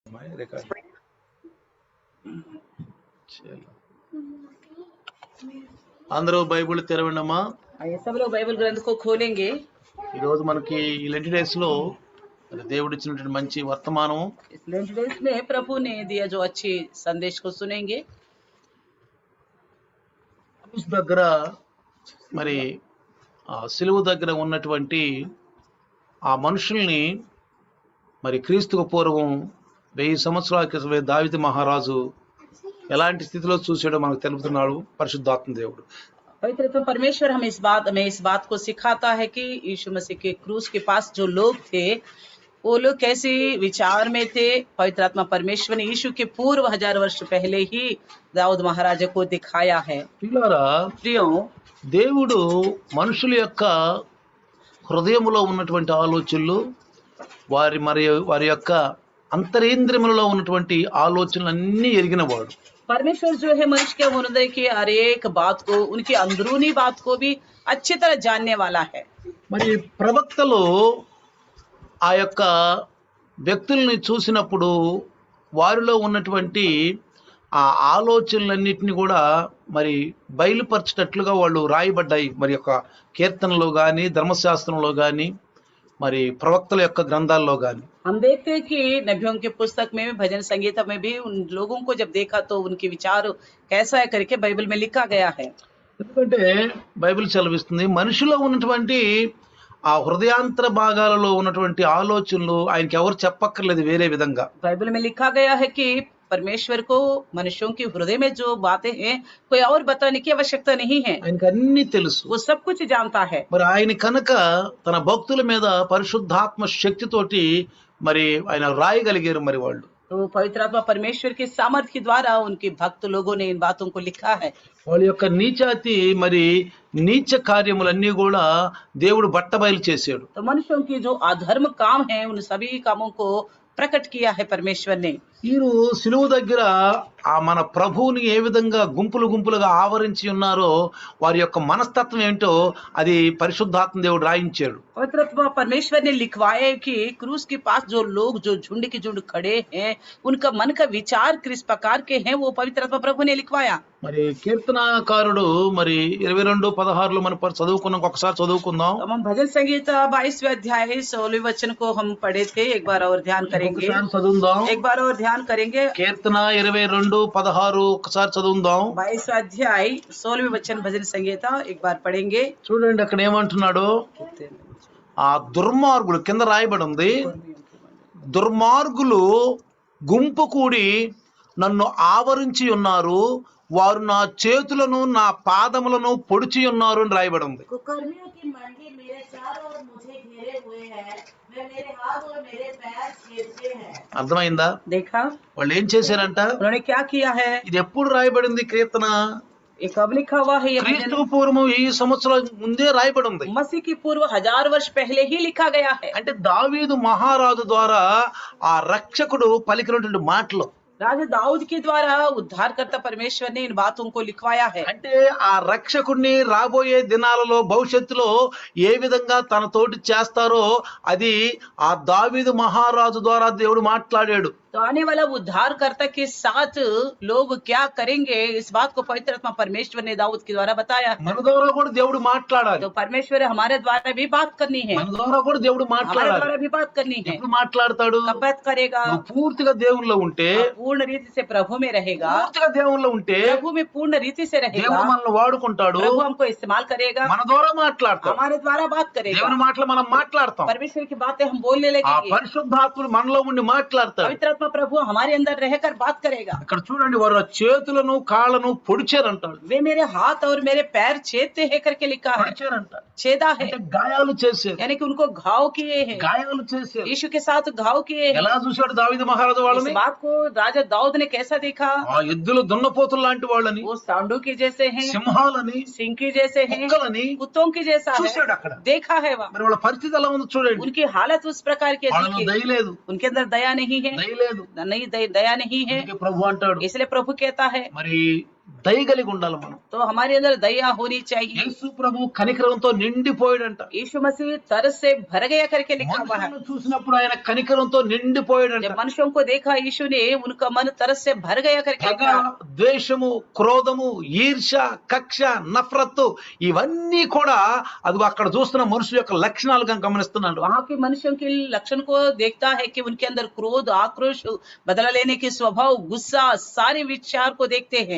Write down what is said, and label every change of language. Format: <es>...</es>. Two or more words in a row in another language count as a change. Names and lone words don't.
<te>रिकॉर्ड అందరూ బైబిల్ తెరవండమ్మా.</te> <hi>ये सब लोग बाइबल ग्रंथ को खोलेंगे।</hi> <te>ఈ రోజు మనకి ఈ</te> <en>Lent days</en> <te>లో దేవుడు ఇచ్చినటువంటి మంచి వర్తమానం,</te> <hi>इस</hi> <en>Lent days</en> <hi>में प्रभु ने दिया जो अच्छी संदेश को सुनेंगे।</hi> <te>క్రూస్ దగ్గర మరి ఆ సిలువ దగ్గర ఉన్నటువంటి ఆ మనుషుల్ని మరి క్రీస్తుకు పూర్వం 1000 సంవత్సరాల క్రితమే దావీదు మహారాజు ఎలాంటి స్థితిలో చూసాడో మనకు తెలుపుతున్నాడు పరిశుద్ధాత్మ దేవుడు.</te> <hi>पवित्र परमेश्वर हमें इस बात को सिखाता है कि यीशु मसीह के क्रूस के पास जो लोग थे वो लोग कैसे विचार में थे। पवित्र आत्मा परमेश्वर ने यीशु के पूर्व 1000 वर्ष पहले ही दाऊद महाराजा को दिखाया है।</hi> <te>పిల్లరా,</te> <hi>प्रियो,</hi> <te>దేవుడు మనుషుల యొక్క హృదయములో ఉన్నటువంటి ఆలోచనలు, వారి యొక్క అంతరేంద్రియములలో ఉన్నటువంటి ఆలోచనలన్నీ ఎరిగినవాడు.</te> <hi>परमेश्वर जो है मनुष्य के हृदय की हर एक बात को, उनकी अंदरूनी बात को भी अच्छी तरह जानने वाला है।</hi> <te>మరి ప్రవక్తలు ఆ యొక్క వ్యక్తుల్ని చూసినప్పుడు వారిలో ఉన్నటువంటి ఆ ఆలోచనలన్నిటిని కూడా మరి బయలుపరచేటట్లుగా వాళ్ళు రాయబడ్డాయి. మరి యొక్క కీర్తనలో కానీ, ధర్మశాస్త్రంలో కానీ, మరి ప్రవక్తల యొక్క గ్రంథాల్లో కానీ.</te> <hi>हम देखते हैं कि नबियों के पुस्तक में, भजन संगीता में भी उन लोगों को जब देखा तो उनके विचार कैसा है करके बाइबल में लिखा गया है।</hi> <te>ఎందుకంటే బైబిల్ చదివిస్తుంది మనిషిలో ఉన్నటువంటి ఆ హృదయాంతర భాగాలలో ఉన్నటువంటి ఆలోచనలు ఆయనకి ఎవరు చెప్పక్కర్లేదు వేరే విధంగా.</te> <hi>बाइबल में लिखा गया है कि परमेश्वर को मनुष्यों के हृदय में जो बातें हैं कोई और बताने की आवश्यकता नहीं है।</hi> <te>ఆయనకి అన్ని తెలుసు.</te> <hi>वो सब कुछ जानता है।</hi> <te>మరి ఆయన కనుక తన భక్తుల మీద పరిశుద్ధాత్మ శక్తితోటి మరి ఆయన రాయగలిగారు. మరి వాళ్ళు</te> <hi>तो पवित्र आत्मा परमेश्वर के सामर्थ्य के द्वारा उनके भक्त लोगों ने इन बातों को लिखा है।</hi> <te>వాళ్ళ యొక్క నీచాతి మరి నీచ కార్యములన్నీ కూడా దేవుడు బట్టబయలు చేశాడు.</te> <hi>तो मनुष्यों की जो अधर्म काम है उन सभी कामों को प्रकट किया है परमेश्वर ने।</hi> <te>వీరు సిలువ దగ్గర ఆ మన ప్రభువుని ఏ విధంగా గుంపులు గుంపులుగా ఆవరించి ఉన్నారో వారి యొక్క మనస్తత్వం ఏంటో అది పరిశుద్ధాత్మ దేవుడు రాయించాడు.</te> <hi>पवित्र आत्मा परमेश्वर ने लिखवाया कि क्रूस के पास जो लोग जो झुंड के झुंड खड़े हैं उनका मन का विचार किस प्रकार के हैं वो पवित्र आत्मा प्रभु ने लिखवाया।</hi> <te>మరి కీర్తనాకారుడు మరి 22:16 మనం చదువుకున్నాం, ఒకసారి చదువుకుందాం.</te> <hi>हम भजन संगीता 22वें अध्याय 16वें वचन को हम पढ़े थे, एक बार और ध्यान करेंगे।</hi> <te>ఒకసారి చదువుదాం.</te> <hi>एक बार और ध्यान करेंगे।</hi> <te>కీర్తన 22:16 ఒకసారి చదువుదాం.</te> <hi>22वां अध्याय 16वें वचन भजन संगीता एक बार पढ़ेंगे।</hi> <te>చూడండి అక్కడ ఏమంటున్నాడు. ఆ దుర్మార్గులు కింద రాయబడి ఉంది, దుర్మార్గులు గుంపు కూడి నన్ను ఆవరించి ఉన్నారు, వారు నా చేతులను నా పాదములను పొడిచి ఉన్నారు అని రాయబడి ఉంది.</te> <hi>कुकर्मियों की मंडी मेरे चारों ओर मुझे घेरे हुए हैं, वे मेरे हाथ और मेरे पैर छेदते हैं।</hi> <te>అర్థమైందా?</te> <hi>देखा</hi> <te>వాళ్ళు ఏం చేశారంట?</te> <hi>उन्होंने क्या किया है?</hi> <te>ఇది ఎప్పుడు రాయబడింది కీర్తన?</te> <hi>ये कब लिखा हुआ है? ये</hi> <te>క్రీస్తు</te> <hi>भजन</hi> <te>పూర్వం ఈ సంవత్సరాల ముందే రాయబడి ఉంది.</te> <hi>मसीह की पूर्व 1000 वर्ष पहले ही लिखा गया है।</hi> <te>అంటే దావీదు మహారాజు ద్వారా ఆ రక్షకుడు పలికినటువంటి మాటలు,</te> <hi>राजा दाऊद के द्वारा उद्धारकर्ता परमेश्वर ने इन बातों को लिखवाया है।</hi> <te>అంటే ఆ రక్షకుడిని రాబోయే దినాలలో భవిష్యత్తులో ఏ విధంగా తన తోటి చేస్తారో అది ఆ దావీదు మహారాజు ద్వారా దేవుడు మాట్లాడాడు.</te> <hi>तो आने वाला उद्धारकर्ता के साथ लोग क्या करेंगे इस बात को पवित्र आत्मा परमेश्वर ने दाऊद के द्वारा बताया।</hi> <te>మన ద్వారా కూడా దేవుడు మాట్లాడాలి.</te> <hi>तो परमेश्वर हमारे द्वारा भी बात करनी है,</hi> <te>మన ద్వారా కూడా దేవుడు</te> <hi>हमारे</hi> <te>మాట్లాడాలి.</te> <hi>द्वारा भी बात करनी है।</hi> <te>ఎప్పుడు మాట్లాడతాడు?</te> <hi>कब बात करेगा?</hi> <te>నువ్వు పూర్తిగా దేవునిలో ఉంటే,</te> <hi>पूर्ण रीति से प्रभु में रहेगा,</hi> <te>పూర్తిగా దేవునిలో ఉంటే</te> <hi>प्रभु में पूर्ण रीति से रहेगा,</hi> <te>దేవుడు మనల్ని వాడుకుంటాడు.</te> <hi>प्रभु हमको इस्तेमाल करेगा,</hi> <te>మన ద్వారా మాట్లాడతాడు.</te> <hi>हमारे द्वारा बात करेगा,</hi> <te>దేవుని మాటలు మనం మాట్లాడతాం.</te> <hi>परमेश्वर की बातें हम बोलने</hi> <te>ఆ</te> <hi>लगेंगे।</hi> <te>పరిశుద్ధాత్ముడు మనలో ఉండి మాట్లాడతాడు.</te> <hi>पवित्र आत्मा प्रभु हमारे अंदर रहकर बात करेगा।</hi> <te>ఇక్కడ చూడండి, వారు చేతులను కాళ్ళను పొడిచారంటాడు.</te> <hi>वे मेरे हाथ और मेरे पैर छेदते हैं करके लिखा है।</hi> <te>పొడిచారంట</te> <hi>छेदा है</hi> <te>అంటే గాయాలు చేశారు.</te> <hi>यानी कि उनको घाव किए हैं,</hi> <te>గాయాలు చేశారు.</te> <hi>यीशु के साथ घाव किए हैं।</hi> <te>ఎలా చూశాడు దావీదు మహారాజు</te> <hi>इस</hi> <te>వాళ్ళని?</te> <hi>बात को राजा दाऊद ने कैसा देखा?</hi> <te>ఆ ఎద్దులు దున్నపోతులు లాంటి వాళ్ళని,</te> <hi>वो सांडू के जैसे हैं,</hi> <te>సింహాలని,</te> <hi>सिंह के जैसे हैं,</hi> <te>కుక్కలని</te> <hi>कुत्तों के जैसा</hi> <te>చూశాడు</te> <hi>है,</hi> <te>అక్కడ.</te> <hi>देखा है वहाँ।</hi> <te>మరి వాళ్ళ పరిస్థితి ఎలా ఉందో చూడండి.</te> <hi>उनकी हालत उस प्रकार की</hi> <te>వాళ్ళలో</te> <hi>दिखी।</hi> <te>దయ లేదు,</te> <hi>उनके अंदर दया नहीं है,</hi> <te>దయ లేదు.</te> <hi>नहीं दया नहीं है।</hi> <te>అందుకే ప్రభు అంటాడు,</te> <hi>इसलिए प्रभु कहता है</hi> <te>మరి దయ కలిగి ఉండాలి మనం.</te> <hi>तो हमारे अंदर दया होनी चाहिए।</hi> <te>యేసు ప్రభు కనికరంతో నిండిపోయాడంట.</te> <hi>यीशु मसीह तरस से भर गया करके लिखा हुआ है।</hi> <te>మనుషులను చూసినప్పుడు ఆయన కనికరంతో నిండిపోయాడంట.</te> <hi>जब मनुष्यों को देखा यीशु ने, उनका मन तरस से भर गया करके</hi> <te>పగ,</te> <hi>लिखा।</hi> <te>ద్వేషము, క్రోధము, ఈర్ష్య, కక్ష, నఫరత్తు ఇవన్నీ కూడా అది అక్కడ చూస్తున్న మనుషుల యొక్క లక్షణాలుగా గమనిస్తున్నాడు.</te> <hi>वहाँ के मनुष्यों के लक्षण को देखता है कि उनके अंदर क्रोध, आक्रोश, बदला लेने के स्वभाव, गुस्सा, सारे विचार को देखते हैं।</hi>